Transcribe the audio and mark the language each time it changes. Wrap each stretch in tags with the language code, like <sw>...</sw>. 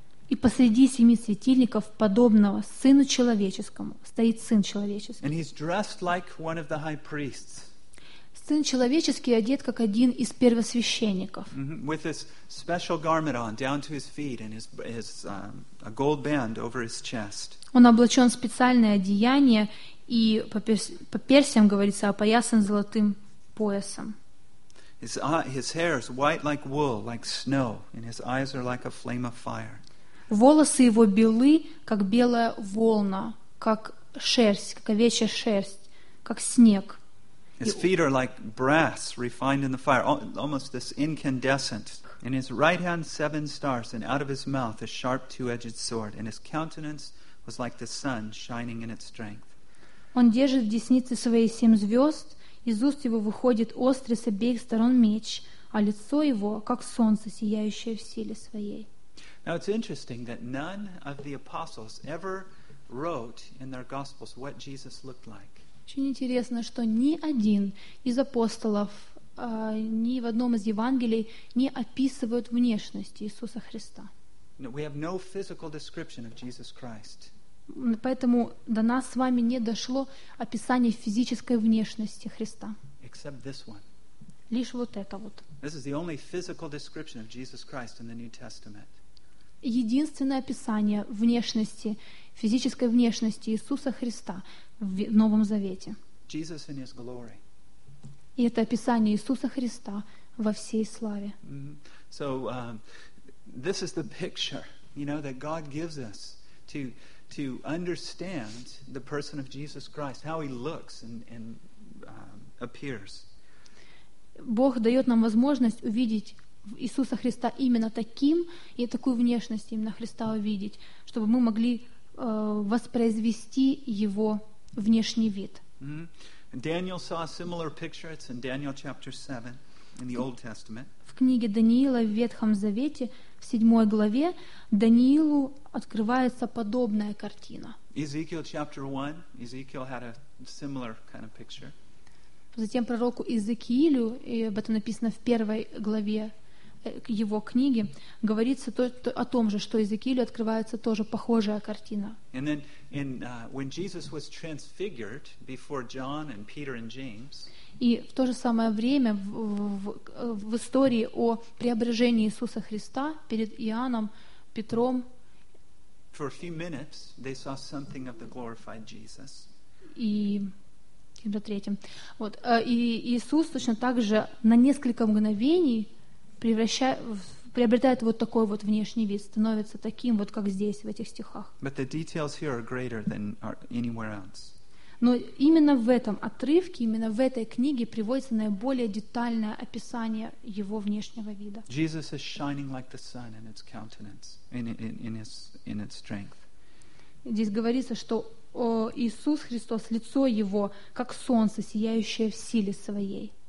<ru>И посреди семи светильников, подобного Сыну Человеческому, стоит Сын Человеческий. Сын Человеческий одет, как один из первосвященников.</ru> <en>With this special garment on, down to his feet, and a gold band over his chest.</en> <ru>Он облачен в специальное одеяние, и по персиям говорится, опоясан золотым поясом.</ru> <en>His hair is white like wool, like snow, and his eyes are like a flame of fire.</en> <ru>Волосы его белы, как белая волна, как шерсть, как овечья шерсть, как снег.</ru> <en>His feet are like brass refined in the fire, almost this incandescent. In his right hand seven stars, and out of his mouth a sharp two-edged sword, and his countenance was like the sun shining in its strength.</en> <ru>Он держит в деснице своей семь звезд, из уст его выходит острый с обеих сторон меч, а лицо его как солнце, сияющее в силе своей.</ru> <en>Now it's interesting that none of the apostles ever wrote in their gospels what Jesus looked like.</en> <ru>Очень интересно, что ни один из апостолов, ни в одном из Евангелий не описывают внешность Иисуса Христа.</ru> <en>We have no physical description of Jesus Christ.</en> <ru>Поэтому до нас с вами не дошло описание физической внешности Христа.</ru> <en>Except this one.</en> <ru>Лишь вот это вот.</ru> <en>This is the only physical description of Jesus Christ in the New Testament.</en> <ru>Единственное описание внешности, физической внешности Иисуса Христа в Новом Завете.</ru> <en>Jesus in his glory.</en> <ru>И это описание Иисуса Христа во всей славе.</ru> <en>Mm-hmm. So, this is the picture, you know, that God gives us to understand the person of Jesus Christ, how he looks and appears.</en> <ru>Бог дает нам возможность увидеть Иисуса Христа именно таким и такую внешность именно Христа увидеть, чтобы мы могли воспроизвести его внешний вид.</ru> <en>Mm-hmm. Daniel saw a similar picture. It's in Daniel chapter 7 in the Old Testament.</en> <ru>В книге Даниила в Ветхом Завете в 7 главе Даниилу открывается подобная картина.</ru> <en>Ezekiel chapter 1. Ezekiel had a similar kind of picture.</en> <ru>Затем пророку Иезекиилю, и об этом написано в первой главе его книги, говорится о том же, что Иезекиилю открывается тоже похожая картина.</ru> <en>When Jesus was transfigured before John and Peter and James,</en> <ru>И в то же самое время в истории о преображении Иисуса Христа перед Иоанном, Петром,</ru> <en>for a few minutes they saw something of the glorified Jesus.</en> <ru>И кем-то третьим. Вот, и Иисус точно так же на несколько мгновений приобретает вот такой вот внешний вид, становится таким вот, как здесь, в этих стихах.</ru> <en>But the details here are greater than anywhere else.</en> <ru>Но именно в этом отрывке, именно в этой книге приводится наиболее детальное описание его внешнего вида.</ru> <en>Jesus is shining like the sun in its countenance, in its strength.</en> <ru>Здесь говорится, что о, Иисус Христос, лицо Его, как солнце, сияющее в силе Своей.</ru>